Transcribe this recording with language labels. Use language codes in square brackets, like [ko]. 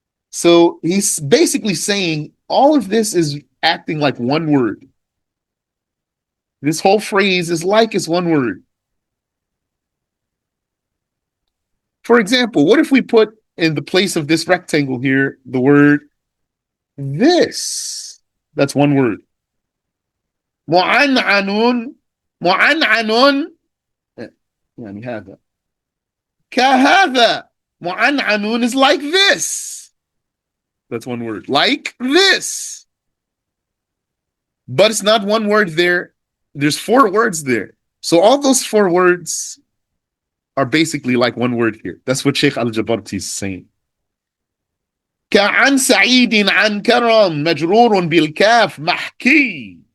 [en] So he's basically saying all of this is acting like one word. This whole phrase is like it's one word. For example, what if we put in the place of this rectangle here the word this? That's one word. [ar] مععنعن مععنعن يعني هذا كهذا مععنعن [en] is like this. That's one word. Like this. But it's not one word there. There's 4 words there. So all those 4 words are basically like one word here. That's what Sheikh Al-Jabarti is saying. [ar] كعن سعيد عن كرم مجرور بالكاف محكي.